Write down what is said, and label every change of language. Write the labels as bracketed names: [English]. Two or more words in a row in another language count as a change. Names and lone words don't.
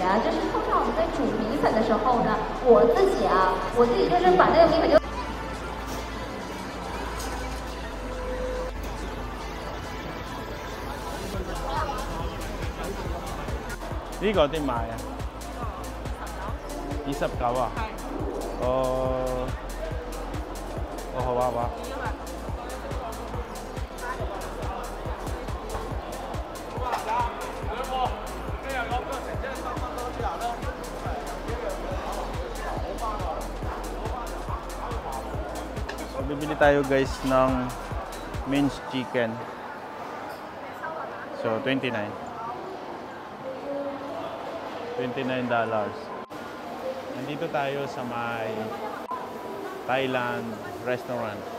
[Cantonese] Ini 個點買啊？29啊？好啊好啊。 [Filipino] So, bibili tayo guys ng [English] minced chicken. [Filipino] So, $29. Nandito tayo sa may Thailand restaurant.